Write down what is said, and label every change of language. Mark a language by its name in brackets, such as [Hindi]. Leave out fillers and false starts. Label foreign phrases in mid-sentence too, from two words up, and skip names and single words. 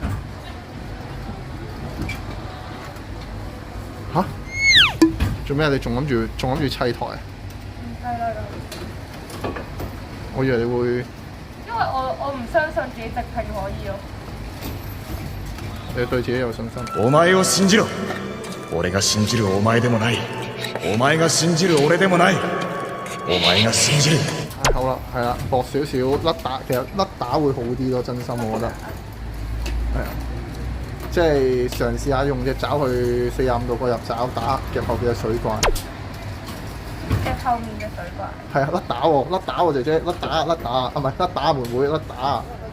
[Cantonese] 嚇？做咩？你仲諗住砌台啊？唔係啦，我以為你會。因為我唔相信自己直拼可以咯。你對自己有信心。 [Japanese] お前を信じろ。俺が信じるお前でもない。お前が信じる俺でもない。お前が信じる。 [Cantonese] 好啦，係啦，薄少少甩打，其實甩打會好啲咯，真心我覺得。係啊，即係嘗試下用隻爪去45度個入爪打夾後邊嘅水怪。夾後面嘅水怪。係啊，甩打喎，甩打喎姐姐，甩打啊，唔係甩打妹妹，甩打。